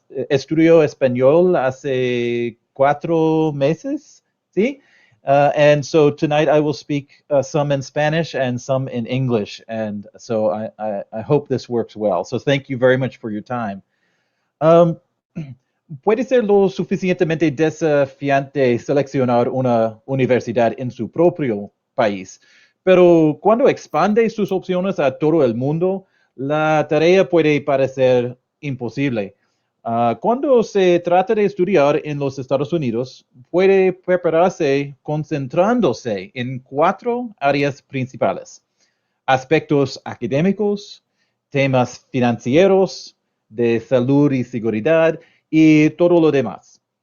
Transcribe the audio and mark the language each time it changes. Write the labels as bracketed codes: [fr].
[es] Estudio español hace 4 meses, ¿sí? [en] And so tonight I will speak some in Spanish and some in English. And so I hope this works well. So thank you very much for your time. [es] Puede ser lo suficientemente desafiante seleccionar una universidad en su propio país, pero cuando expande sus opciones a todo el mundo, la tarea puede parecer imposible. Cuando se trata de estudiar en los Estados Unidos, puede prepararse concentrándose en 4 áreas principales: aspectos académicos, temas financieros, de salud y seguridad y todo lo demás.